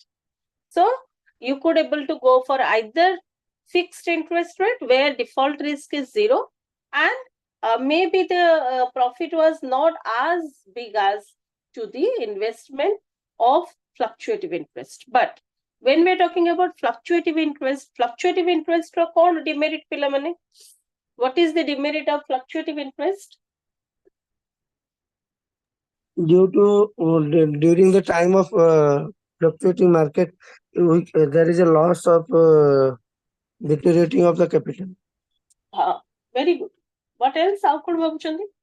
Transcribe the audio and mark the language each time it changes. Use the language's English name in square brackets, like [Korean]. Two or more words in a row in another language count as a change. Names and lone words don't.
[English] So you could able to go for either fixed interest rate where default risk is zero, and maybe the profit was not as big as to the investment of fluctuative interest. But when we're talking about fluctuative interest [Odia] ର କଣ [English] demerit ପିଲାମାନେ? What is the demerit of fluctuative interest? Due to during the time of fluctuating market, there is a loss of deteriorating of the capital. Very good. What else? How could ଭାବୁଛନ୍ତି?